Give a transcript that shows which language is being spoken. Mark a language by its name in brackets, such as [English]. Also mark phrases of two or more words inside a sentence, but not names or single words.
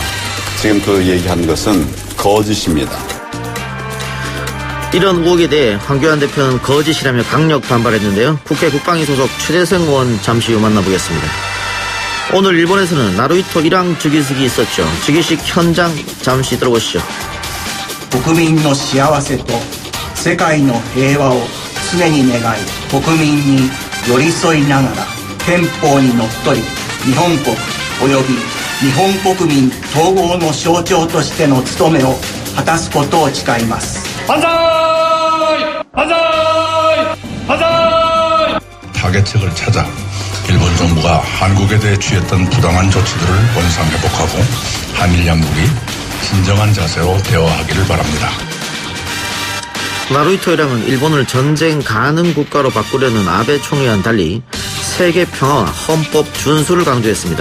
[Korean] 지금 그 얘기한 것은 거짓입니다. 이런 의혹에 대해 황교안 대표는 거짓이라며 강력 반발했는데요. 국회 국방위 소속 최재성 의원 잠시 후 만나보겠습니다. 오늘 일본에서는 나루히토 일왕 즉위식이 있었죠. 즉위식 현장 잠시 들어보시죠. [Japanese] 国民の幸せと世界の平和を常に願い、国民に寄り添いながら憲法にのっとり日本国及び日本国民統合の象徴としての務めを果たすことを誓います。万歳!万歳! 万歳! [Korean] 타겟책을 찾아 일본 정부가 한국에 대해 취했던 부당한 조치들을 원상회복하고 한일 양국이 진정한 자세로 대화하기를 바랍니다. 나루히토 일왕은 일본을 전쟁 가능 국가로 바꾸려는 아베 총리와는 달리 세계 평화와 헌법 준수를 강조했습니다.